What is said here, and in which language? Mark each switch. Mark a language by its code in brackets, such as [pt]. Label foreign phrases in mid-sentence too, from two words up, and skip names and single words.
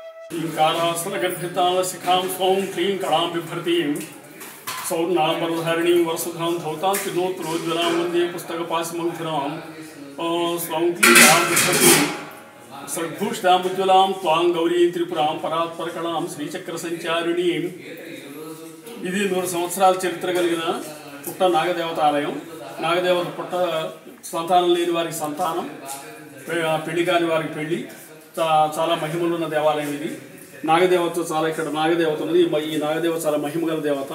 [sa] ीङ्कारासनगर्भिताशिखां स्वं क्लीं कलां बिभ्रतीं सौर्णाम्बरधारिणीं वरसुधां धौतां त्रिनोत्रोज्ज्वलां वन्दे पुस्तकपाशमन्थुरां स्वं क्लीं कलां बिभ्रतीं सद्भूषितामुज्ज्वलां त्वां गौरीं त्रिपुरां परात्परकलां श्रीचक्रसञ्चारिणीं। [te] ఇది 100 సంవత్సరాల చరిత్ర కలిగిన పుట్ట నాగదేవత ఆలయం. నాగదేవత పుట్ట సంతానం లేని వారికి సంతానం, పెళ్లి కాని వారికి పెళ్లి, చాలా మహిమలు ఉన్న దేవాలయం ఇది. నాగదేవత చాలా ఇక్కడ నాగదేవత ఉన్నది. ఈ నాగదేవత చాలా మహిమగల దేవత.